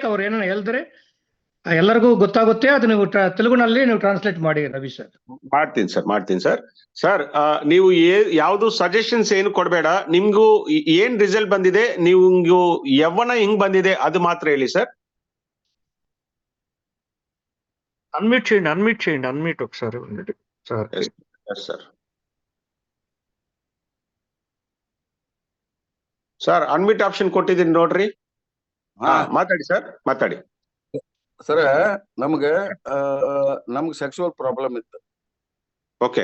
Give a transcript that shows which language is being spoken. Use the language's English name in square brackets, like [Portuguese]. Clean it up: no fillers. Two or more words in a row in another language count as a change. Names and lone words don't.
[Kannada] ಅವ್ರು ಏನೋ ಹೇಳಿದ್ರೆ ಎಲ್ಲರಿಗೂ ಗೊತ್ತಾಗುತ್ತೆ. ಅದು ನೀವು ತೆಲುಗುನಲ್ಲಿ ನೀವು ಟ್ರಾನ್ಸ್ಲೇಟ್ ಮಾಡಿ ರವಿ ಸರ್. ಮಾಡ್ತೀನಿ ಸರ್. ಸರ್ ನೀವು ಯಾವ್ದು ಸಜೆಷನ್ಸ್ ಏನು ಕೊಡ್ಬೇಡ. ನಿಮ್ಗೂ ಏನ್ ರಿಸಲ್ಟ್ ಬಂದಿದೆ, ನೀವು ಯವ್ವನ ಹೆಂಗ್ ಬಂದಿದೆ ಅದು ಮಾತ್ರ ಹೇಳಿ ಸರ್. [Telugu] అన్మ్యూట్ చేయండి ఒకసారి సార్. [Kannada] ಸರ್ [English] unmute option [Kannada] ಕೊಟ್ಟಿದ್ದೀನಿ ನೋಡ್ರಿ. ಮಾತಾಡಿ ಸರ್, ಮಾತಾಡಿ ಸರ್. ನಮ್ಗೆ [English] sexual problem [Kannada] ಇತ್ತು. ಓಕೆ,